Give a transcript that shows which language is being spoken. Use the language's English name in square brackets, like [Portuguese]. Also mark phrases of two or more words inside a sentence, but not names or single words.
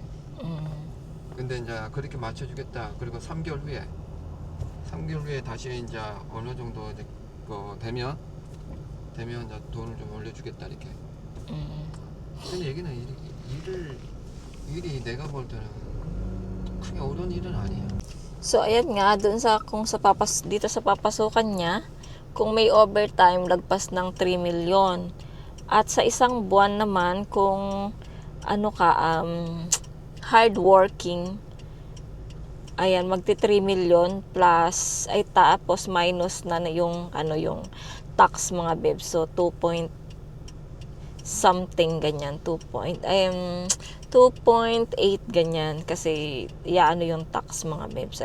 [Korean] 근데 이제 그렇게 맞춰주겠다. 그리고 3개월 후에 다시 이제 어느 정도 이제 되면 이제 돈을 좀 올려주겠다 이렇게. 근데 여기는 일이 내가 볼 때는 크게 어려운 일은 아니에요. [Filipino] So ayan nga dun sa dito sa papasukan niya, kung may overtime lagpas ng 3 million. At sa isang buwan naman kung [English] hard working, [Filipino] ayan magti 3 million plus ay tapos minus na yung yung tax mga bebs. So 2 [English] point something [Filipino] ganyan, 2.8 ganyan kasi yung tax mga bebs.